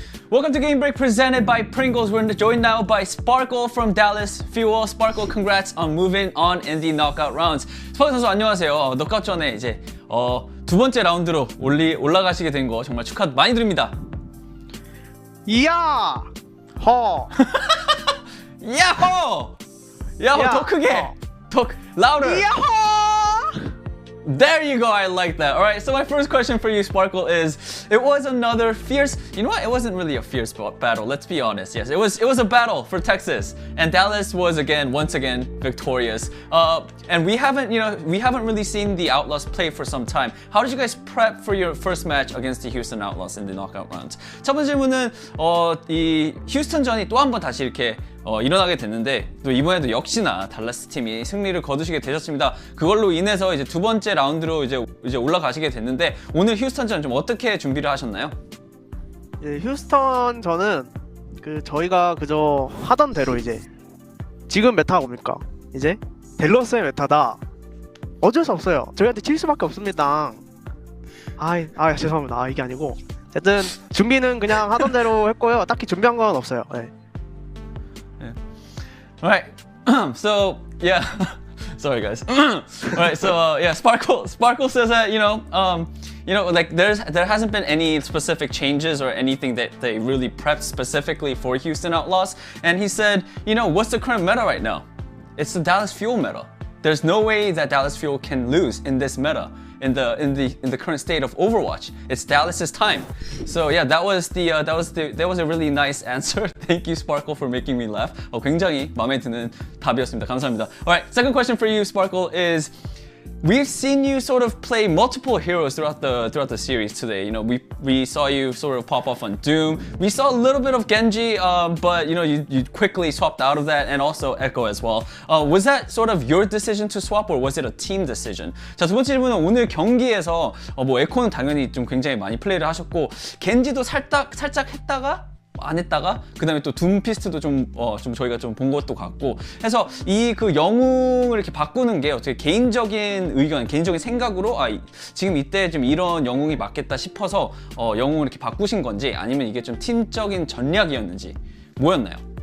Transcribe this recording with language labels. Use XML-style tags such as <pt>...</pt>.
<en>Welcome to Game Break presented by Pringles. We're joined now by Sparkle from Dallas Fuel. Sparkle, congrats on moving on in the knockout rounds.</en> <ko>스파크 선수 안녕하세요. knockout 전에 이제 두 번째 라운드로 올라가시게 된 거 정말 축하 많이 드립니다. 이야! 허! 야호! 야호 더 크게! 더 louder! 야호!</ko> <en>There you go, I like that. All right, so my first question for you, Sparkle, is it was another fierce, you know what, it wasn't really a fierce battle, let's be honest. Yes, it was a battle for Texas, and Dallas was once again victorious. And we haven't really seen the Outlaws play for some time. How did you guys prep for your first match against the Houston Outlaws in the knockout rounds?</en> <ko>첫 번째 질문은 이 휴스턴전이 또 한 번 다시 이렇게 일어나게 됐는데 또 이번에도 역시나 달라스 팀이 승리를 거두시게 되셨습니다. 그걸로 인해서 이제 두 번째 라운드로 이제 올라가시게 됐는데 오늘 휴스턴전 좀 어떻게 준비를 하셨나요? 휴스턴전은 저희가 그저 하던 대로 이제 지금 메타가 뭡니까? 이제 댈러스의 메타다. 어쩔 수 없어요. 저희한테 질 수밖에 없습니다. 죄송합니다. 이게 아니고 어쨌든 준비는 그냥 하던 대로 했고요. 딱히 준비한 건 없어요. 네.</ko> <en>Alright, so yeah, sorry guys. Alright, so yeah, Sparkle says that like there hasn't been any specific changes or anything that they really prepped specifically for Houston Outlaws, and he said, what's the current meta right now? It's the Dallas Fuel meta. There's no way that Dallas Fuel can lose in this meta. In the current state of Overwatch, it's Dallas's time. So yeah, that was a really nice answer. Thank you, Sparkle, for making me laugh.</en> <ko>굉장히 마음에 드는 답이었습니다. 감사합니다.</ko> <en>All right, second question for you, Sparkle, is we've seen you sort of play multiple heroes throughout the series today. We saw you sort of pop off on Doom. We saw a little bit of Genji, but you quickly swapped out of that, and also Echo as well. Was that sort of your decision to swap, or was it a team decision?</en> <ko>자, 두 번째 질문은 오늘 경기에서 에코는 당연히 좀 굉장히 많이 플레이를 하셨고 겐지도 살짝 했다가 안 했다가 그다음에 또 둠피스트도 좀 저희가 좀 본 것도 같고 해서 그 영웅을 이렇게 바꾸는 게 어떻게 개인적인 의견, 개인적인 생각으로 지금 이때 좀 이런 영웅이 맞겠다 싶어서 영웅을 이렇게 바꾸신 건지 아니면 이게 좀 팀적인 전략이었는지 뭐였나요?</ko>